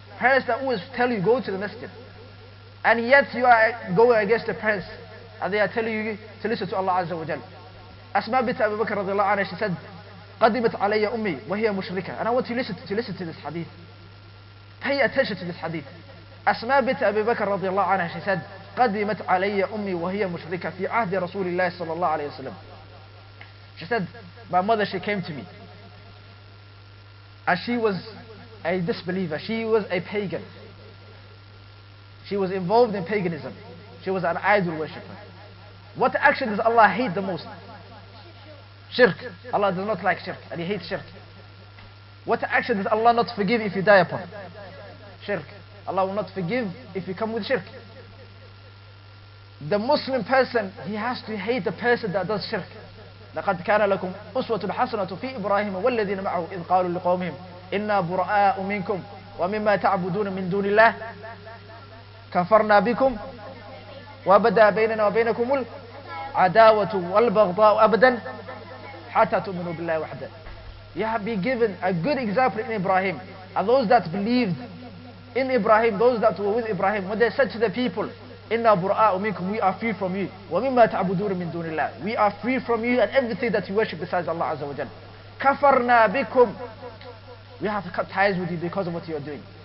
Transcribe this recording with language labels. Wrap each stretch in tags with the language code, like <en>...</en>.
<en>Parents that always tell you, go to the masjid. And yet you are going against the parents. And they are telling you to listen to Allah Azza wa Jal. Asma bint Abu Bakr radiallahu anha, she said,</en> <ar>قَدِمَتْ عَلَيَّ أُمِّي وَهِيَ مُشْرِكَةٌ.</ar> <en>And I want you to listen to this hadith. Pay attention to this hadith. Asma bint Abu Bakr radiallahu anha, she said,</en> <ar>قَدِمَتْ عَلَيَّ أُمِّي وَهِيَ مُشْرِكَةٌ فِي عَهْدِ رَسُولِ اللَّهِ صَلَى اللَّهُ عَلَيْهِ وسلم.</ar> <en>She said, my mother, she came to me. And she was a disbeliever. She was a pagan. She was involved in paganism. She was an idol worshipper. What action does Allah hate the most? Shirk. Allah does not like shirk, and He hates shirk. What action does Allah not forgive if you die upon? Shirk. Allah will not forgive if you come with shirk. The Muslim person, he has to hate the person that does shirk.</en> <ar>لقد كان لكم أسوة حسنة في إبراهيم والذين معه إذ قالوا لقومهم إنا براء منكم ومما تعبدون من دون الله كفرنا بكم وبدا بيننا وبينكم العداوة والبغضاء أبدا حتى تؤمنوا بالله وحده.</ar> <en>You have been given a good example in Ibrahim. And those that believed in Ibrahim, those that were with Ibrahim, when they said to the people,</en> <ar>Inna bura'u minkum,</ar> <en>we are free from you.</en> <ar>Wa mimma ta'buduna min dunillah.</ar> <en>We are free from you and everything that you worship besides Allah Azza wa Jal.</en> <ar>Kafarna bikum.</ar> <en>We have to cut ties with you because of what you are doing.</en>